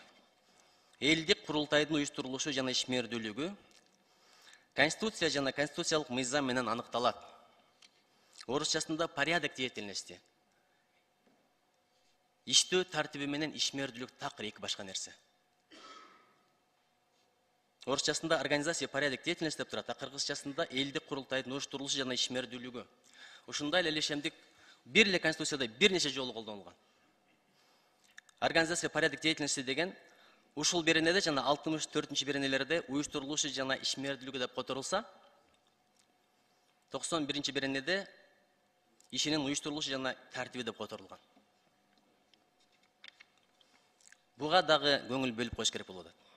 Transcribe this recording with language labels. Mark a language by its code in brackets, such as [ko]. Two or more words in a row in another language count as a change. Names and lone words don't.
[ky] Элдик курултайдын уюштурулушу жана ишмердүүлүгү Конституция жана конституциялык мыйзам менен аныкталат. [ru] Орусчасында порядок деятельности. [ky] Иштөө тартиби менен ишмердүүлүк такыр эки башка нерсе. Орусчасында [ru] организация порядок деятельности [ky] деп турат, а кыргызчасында элдик курултайдын уюштурулушу жана ишмердүүлүгү. Ушундай эле ишемдик бир эле конституцияда бир нече жолу колдонулган. [ru] Организация порядок деятельности [ky] деген ушул беренеде жана 64-беренелерде уюштурулушу жана ишмердүүлүгү деп которулса, 91-беренеде ишинин уюштурулушу жана тартиби деп которулган. Буга дагы көңүл бөлүп коюш керек болот.